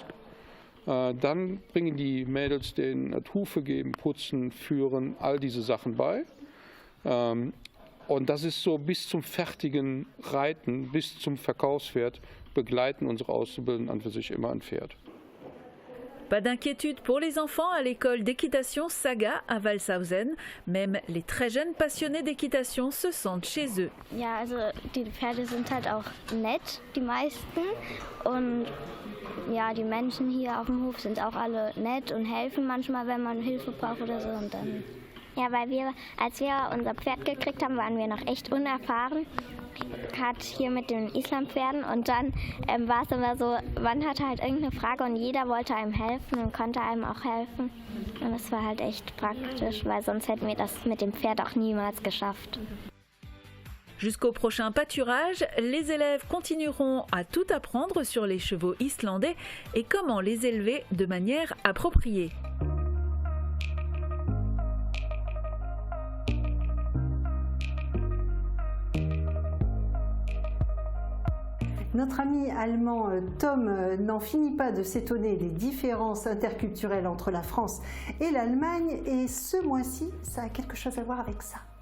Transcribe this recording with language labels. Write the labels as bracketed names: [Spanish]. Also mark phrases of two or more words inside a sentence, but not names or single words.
[German] Dann bringen die Mädels den Hufe geben, putzen, führen, all diese Sachen bei. Und das ist so bis zum fertigen Reiten, bis zum Verkaufspferd begleiten unsere Auszubildenden an für sich immer ein Pferd. [French] Pas d'inquiétude pour les enfants à l'école d'équitation Saga à Walshausen. Même les très jeunes passionnés d'équitation se sentent chez eux. [German] Ja, also die Pferde sind halt auch nett, die meisten. Und ja, die Menschen hier auf dem Hof sind auch alle nett und helfen manchmal, wenn man Hilfe braucht oder so. Und dann ja, weil als wir unser Pferd gekriegt haben, waren wir noch echt unerfahren. Hat hier mit den Islampferden und dann war es immer so, man hatte halt irgendeine Frage und jeder wollte einem helfen und konnte einem auch helfen. Und das war halt echt praktisch, weil sonst hätten wir das mit dem Pferd auch niemals geschafft. [French] Jusqu'au prochain pâturage, les élèves continueront à tout apprendre sur les chevaux islandais et comment les élever de manière appropriée. Notre ami allemand Tom n'en finit pas de s'étonner des différences interculturelles entre la France et l'Allemagne et ce mois-ci, ça a quelque chose à voir avec ça.